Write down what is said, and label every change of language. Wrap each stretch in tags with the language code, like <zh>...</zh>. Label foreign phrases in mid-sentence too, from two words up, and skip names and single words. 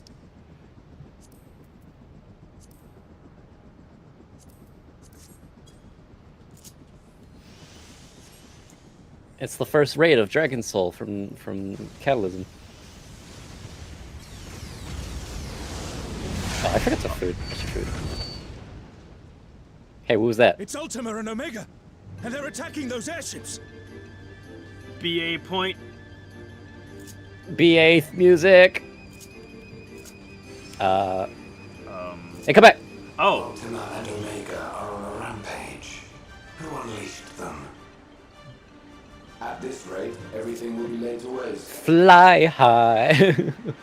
<en>It's the first raid of Dragon Soul from Catalysm. Oh, I forgot the food. What's your food? Hey, what was that? It's Ultima and Omega, and they're attacking those airships. BA point. BA music. Hey, come back. Oh. Ultima and Omega are on a rampage. Who unleashed them? At this rate, everything will be laid to waste. Fly high.</en>